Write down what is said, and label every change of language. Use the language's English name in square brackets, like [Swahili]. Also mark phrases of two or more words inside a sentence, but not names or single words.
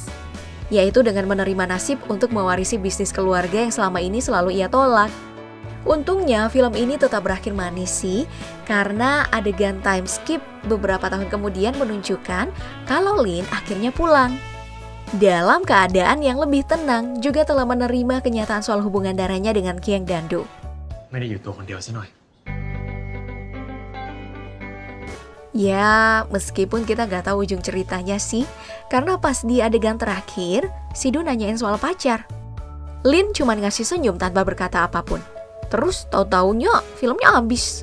[Indonesian] Yaitu dengan menerima nasib untuk mewarisi bisnis keluarga yang selama ini selalu ia tolak. Untungnya film ini tetap berakhir manis sih, karena adegan [English] time skip [Indonesian] beberapa tahun kemudian menunjukkan kalau Lin akhirnya pulang. dalam keadaan yang lebih tenang, juga telah menerima kenyataan soal hubungan darahnya dengan Kiang Dandu. [Thai] ไม่ได้อยู่ตัวคนเดียวซะหน่อย [Indonesian] Ya, meskipun kita gak tahu ujung ceritanya sih, karena pas di adegan terakhir, Sidu nanyain soal pacar. Lin cuma ngasih senyum tanpa berkata apapun. Terus tahu-taunya filmnya habis.